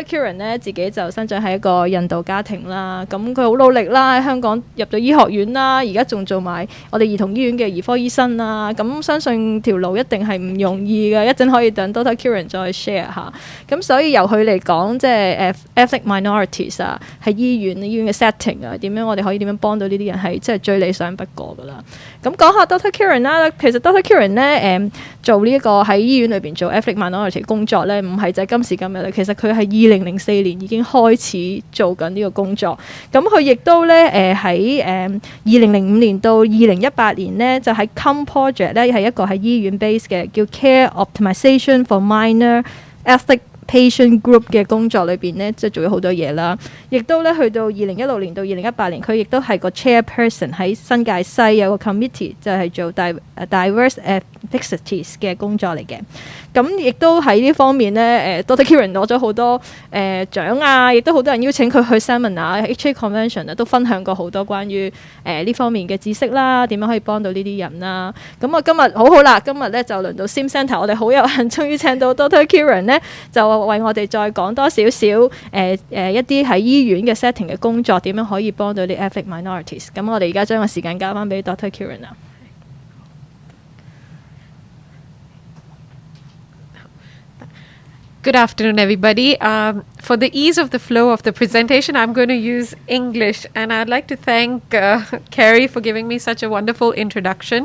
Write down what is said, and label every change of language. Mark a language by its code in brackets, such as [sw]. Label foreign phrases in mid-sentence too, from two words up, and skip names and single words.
[yue] Kiran 咧自己就生長喺一個印度家庭啦，咁佢好努力啦，喺香港入咗醫學院啦，而家仲做埋我哋兒童醫院嘅兒科醫生啦。咁相信條路一定係唔容易嘅，一陣可以等 Dr. Kiran 再 share 下。咁所以由佢嚟講，即係 [en] ethnic minorities [yue] 啊，喺醫院嘅 setting 啊，點樣我哋可以點樣幫到呢啲人係即係最理想不過噶啦。咁講下 Dr. Kiran 啦，其實 Dr. Kiran 咧做呢一個喺醫院裏邊做 [en] ethnic minority [yue] 工作咧，唔係就係今時今日啦。其實佢係2004年已經開始做緊呢個工作。咁佢亦都咧喺2005年到2018年咧，就喺 COME project 咧係一個喺醫院 base 嘅叫 Care Optimization for Minor Ethnic Patient Group 嘅工作裏邊呢，即係做咗好多嘢啦。亦都咧去到2016年到2018年，佢亦都係個 chairperson 喺新界西有個 committee，就係做 [en] diverse ethnicities [yue] 嘅工作嚟嘅。咁亦都喺呢方面咧，Dr. Kiran 攞咗好多獎啊，亦都好多人邀請佢去 seminar、HA convention 啊，都分享過好多關於呢方面嘅知識啦，點樣可以幫到呢啲人啦。咁我今日好啦，今日咧就輪到 Sim Centre， 我哋好有幸終於請到 Dr. Kiran 咧，就為我哋再講多少少一啲喺醫院嘅 setting 嘅工作，點樣可以幫到啲 [en] ethnic minorities。 [yue] 咁我哋而家將個時間交翻俾 Dr. Kiran 啦。 [en] Good afternoon, everybody. For the ease of the flow of the presentation, I'm going to use English, and I'd like to thank Carrie for giving me such a wonderful introduction.